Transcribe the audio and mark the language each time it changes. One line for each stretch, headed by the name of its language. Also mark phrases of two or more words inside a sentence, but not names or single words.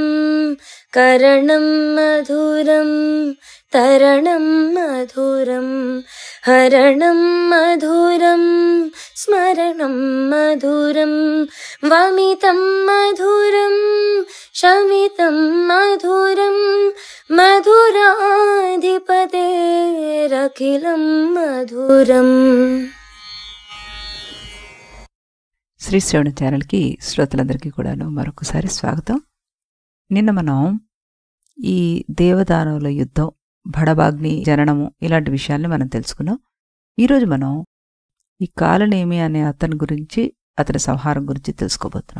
Sanskrit: करणं मधुरं तरणं मधुरं हरणं मधुरं स्मरणं मधुरं। वमितं मधुरं शमितं मधुरं मधुराधिपतेरखिलं मधुरम्।
Telugu: శ్రీ శ్రవణ ఛానల్కి శ్రోతలందరికీ కూడాను మరొకసారి స్వాగతం. నిన్న మనం ఈ దేవదానవుల యుద్ధం, భడభాగ్ని జననము ఇలాంటి విషయాల్ని మనం తెలుసుకున్నాం. ఈరోజు మనం ఈ కాలనేమి అనే అతని గురించి, అతని సంహారం గురించి తెలుసుకోబోతున్నాం.